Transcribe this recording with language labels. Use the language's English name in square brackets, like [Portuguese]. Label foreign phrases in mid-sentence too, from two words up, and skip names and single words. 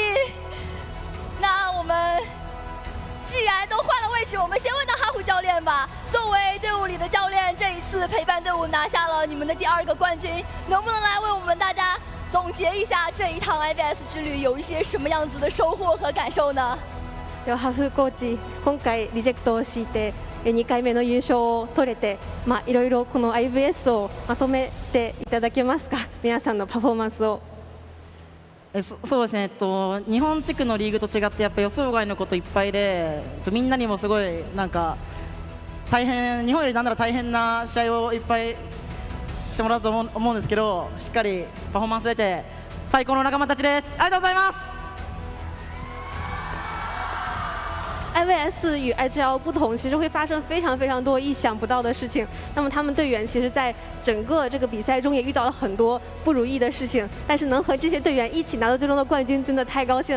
[Chinese] 那我们既然都换了位置，我们先问到哈虎教练吧。作为队伍里的教练，这一次陪伴队伍拿下了你们的第2个冠军，能不能来为我们大家总结一下这一趟 IVS 之旅有一些什么样子的收获和感受呢？ [Japanese] ではハフコーチ、今回リジェクトを敷いて2回目の優勝を取れて、いろいろこの IVS をまとめていただけますか？皆さんのパフォーマンスを。そうですね、日本地区のリーグと違ってやっぱ予想外のこといっぱいで、みんなにもすごいなんか大変、日本よりなんなら大変な試合をいっぱいしてもらうと思うんですけど、しっかりパフォーマンス出て最高の仲間たちです。ありがとうございます。 [Chinese] IVS 与 IGL 不同，其实会发生非常多意想不到的事情。那么他们队员其实在整个这个比赛中也遇到了很多不如意的事情，但是能和这些队员一起拿到最终的冠军，真的太高兴了！